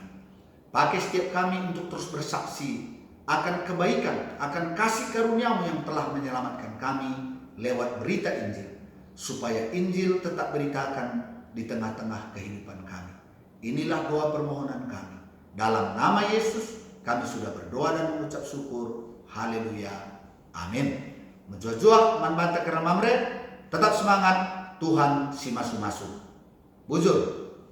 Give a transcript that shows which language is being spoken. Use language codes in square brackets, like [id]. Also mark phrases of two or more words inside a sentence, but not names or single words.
[id] Pakai setiap kami untuk terus bersaksi akan kebaikan, akan kasih karunia-Mu yang telah menyelamatkan kami lewat berita Injil, supaya Injil tetap beritakan di tengah-tengah kehidupan kami. Inilah doa permohonan kami. Dalam nama Yesus kami sudah berdoa dan mengucap syukur. Haleluya. Amin. [btx] Menjual-jual man banta karena mamre, [id] tetap semangat, [btx] Tuhan si masu-masu. Bujur.